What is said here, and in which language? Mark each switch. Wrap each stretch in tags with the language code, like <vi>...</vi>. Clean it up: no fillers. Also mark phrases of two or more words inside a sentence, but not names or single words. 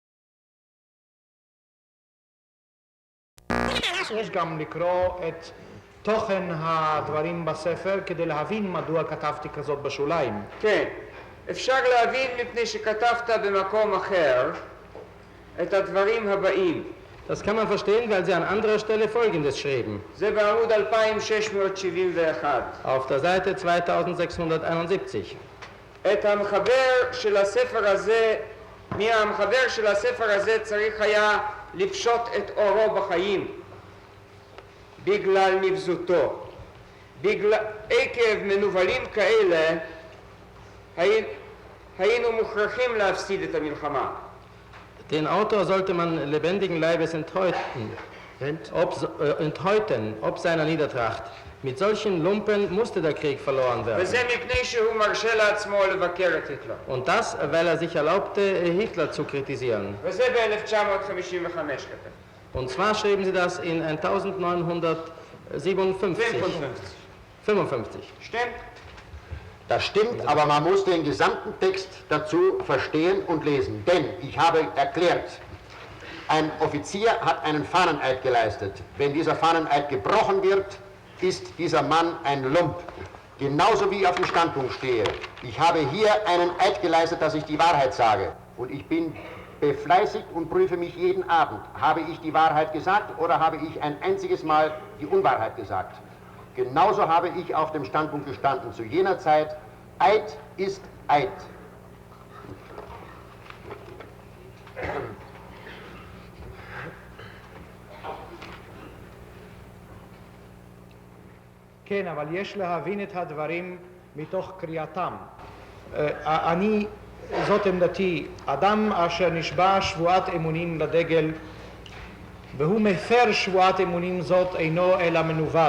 <he>יש גם לקרוא את תוכן הדברים בספר כדי להבין מדוע כתבתי כזאת בשוליים. כן, אפשר להבין מפני שכתבת במקום אחר את הדברים הבאים.</he> <de>Das kann man verstehen, weil sie an anderer Stelle Folgendes schrieben.</de> <he>זה בעמוד 2671.</he> <de>Auf der Seite 2671.</de> <he>את המחבר של הספר הזה, מהמחבר של הספר הזה צריך היה לפשוט את אורו בחיים בגלל נבזותו. עקב מנוולים כאלה היינו מוכרחים להפסיד את המלחמה.</he> <de>Den Autor sollte man lebendigen Leibes enthäuten, ob seiner Niedertracht. Mit solchen Lumpen musste der Krieg verloren werden.</de> <he>וזה מפני שהוא מרשה לעצמו לבקר את היטלר.</he> <de>Und das, weil er sich erlaubte, Hitler zu kritisieren.</de> <he>וזה ב-1955 כתב.</he> <de>Und zwar schrieben sie das in 1955. Stimmt? Das stimmt, aber man muss den gesamten Text dazu verstehen und lesen. Denn, ich habe erklärt, ein Offizier hat einen Fahneneid geleistet. Wenn dieser Fahneneid gebrochen wird, ist dieser Mann ein Lump. Genauso wie ich auf dem Standpunkt stehe. Ich habe hier einen Eid geleistet, dass ich die Wahrheit sage. Und ich bin befleißigt und prüfe mich jeden Abend. Habe ich die Wahrheit gesagt oder habe ich ein einziges Mal die Unwahrheit gesagt? Genauso habe ich auf dem Standpunkt gestanden zu jener Zeit. Eid ist Eid.</de> <he>כן, אבל יש להבין את הדברים מתוך קריאתם. זאת עמדתי, אדם אשר נשבע שבועת אמונים לדגל והוא מפר שבועת אמונים זאת אינו אלא מנוול.</he>